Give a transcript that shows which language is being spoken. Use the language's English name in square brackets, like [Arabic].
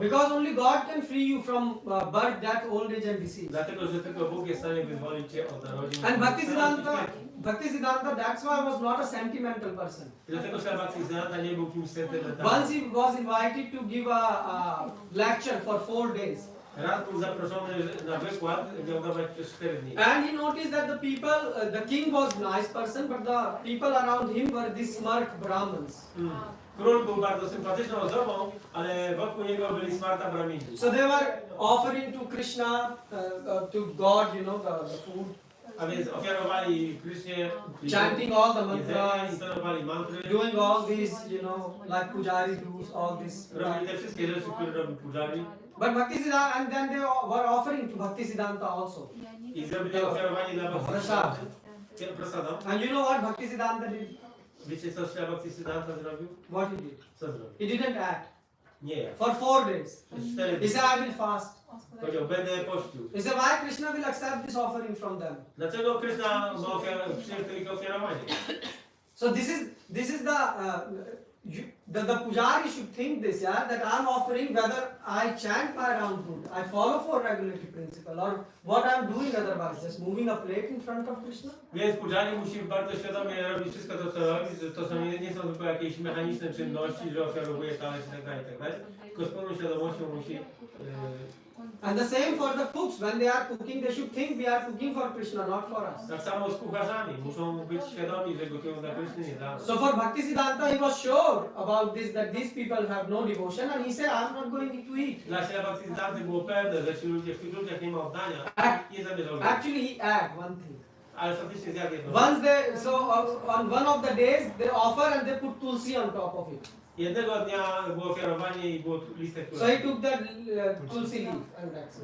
[English] Because only God can free you from birth, death, old age and disease. [Polish] Dlatego, że tylko Bóg jest w stanie wyzwolić cię od narodzin. [English] And Bhaktisiddhanta, that's why was not a sentimental person. [Polish] Dlatego, że Bhaktisiddhanta nie był kimś sentymentalnym. [English] Once he was invited to give a lecture for 4 days. [Polish] Raz był zaproszony na wykład, miał dawać przez 4 dni. [English] And he noticed that the people, the king was a nice person, but the people around him were these smart Brahmins. [Polish] Król był bardzo sympatyczną osobą, ale wokół niego byli smarta brahmini. [English] So they were offering to Krishna, to God, the food, [Polish] A więc ofiarowali Krysznie [English] chanting all the [Polish] jedzenie, [English] mantras, [Polish] intonowali mantry, [English] doing all these, like Pujari does, all this. [Polish] robili te wszystkie rzeczy, które robił Pujari. [English] But Bhaktisiddhanta, and then they were offering to Bhaktisiddhanta also. [Polish] I zrobili ofiarowanie dla [English] Prasad. [Polish] Prasada. [English] And you know what Bhaktisiddhanta did? [Polish] Wiecie co Śla Bhaktisiddhanta zrobił? [English] What he did? [Polish] Co zrobił? [English] He didn't act. [Polish] Nie. [English] For 4 days. [Polish] Przez 4 [English] He [Polish] dni. [English] said, I will fast. [Polish] Powiedział, będę pościł. [English] He said, why Krishna will accept this offering from them? [Polish] Dlaczego Kryszna ma przyjął to ich ofiarowanie? [English] So this is the pujari should think this, yeah, that I'm offering whether I chant my round route, I follow for regulatory principle, or what I'm doing otherwise, just moving a plate in front of Krishna. [Polish] Więc Pujari musi bardzo świadomie robić wszystko to, co robi, że to są, nie są tylko jakieś mechaniczne czynności, że ofiarowuje talerz itd., tylko z pełną świadomością musi [English] And the same for the cooks. When they are cooking, they should think we are cooking for Krishna, not for us. [Polish] Tak samo z kucharzami. Muszą być świadomi, że gotują dla Kryszny, nie dla nas. [English] So for Bhaktisiddhanta, he was sure about this, that these people have no devotion, and he said, I'm not going to eat. [Polish] Dla Śla Bhaktisiddhanty było pewne, że ci ludzie, w tych ludziach nie ma oddania. Nie zamierzał. [English] Actually, he ate one thing. [Polish] Ale faktycznie zjadł jedno. [English] Once they, so on one of the days, they offer and they put tulsi on top of it. [Polish] Jednego dnia było ofiarowanie i było listek [English] So he [Polish] kura. [English] took the tulsi leaf and that's it.